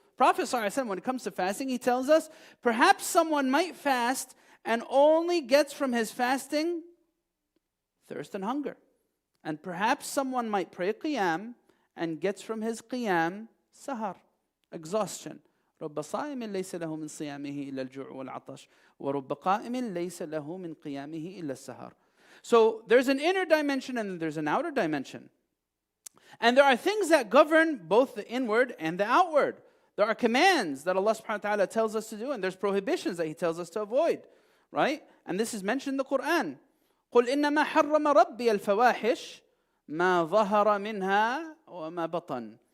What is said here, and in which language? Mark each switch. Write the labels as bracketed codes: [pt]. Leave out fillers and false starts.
[en] Prophet ﷺ, when it comes to fasting, he tells us, perhaps someone might fast and only gets from his fasting thirst and hunger. And perhaps someone might pray qiyam and gets from his qiyam sahar, exhaustion. [ar] رب صائم ليس له من صيامه إلا الجوع والعطش ورب قائم ليس له من قيامه إلا السهر. [en] So there's an inner dimension and there's an outer dimension. And there are things that govern both the inward and the outward. There are commands that Allah subhanahu wa ta'ala tells us to do, and there's prohibitions that He tells us to avoid. Right? And this is mentioned in the Quran. [ar] قُلْ إِنَّمَا حَرَّمَ رَبِّيَ الْفَوَاحِشِ مَا ظَهَرَ مِنْهَا وَمَا بَطَنَ.